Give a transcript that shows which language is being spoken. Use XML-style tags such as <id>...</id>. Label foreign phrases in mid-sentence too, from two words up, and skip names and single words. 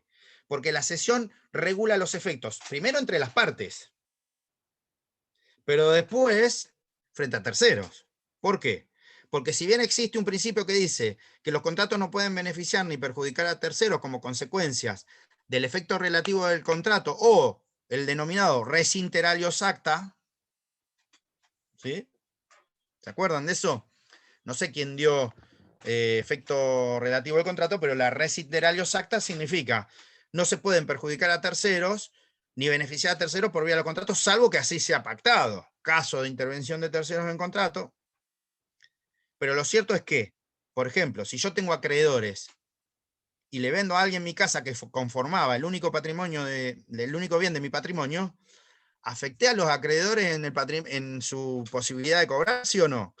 <es>Porque la cesión regula los efectos, primero entre las partes, pero después frente a terceros. ¿Por qué? Porque si bien existe un principio que dice que los contratos no pueden beneficiar ni perjudicar a terceros como consecuencias del efecto relativo del contrato o el denominado</es> <la>res inter alios acta,</la> <es>¿sí? ¿Se acuerdan de eso? No sé quién dio efecto relativo del contrato, pero la</es> <la>res inter alios acta</la> <es>significa no se pueden perjudicar a terceros ni beneficiar a terceros por vía del contrato, salvo que así sea pactado. casos de intervención de terceros en contrato, pero lo cierto es que, por ejemplo, si yo tengo acreedores y le vendo a alguien mi casa que conformaba el único patrimonio el único bien de mi patrimonio, ¿afecté a los acreedores en su posibilidad de cobrar, sí o no?</es>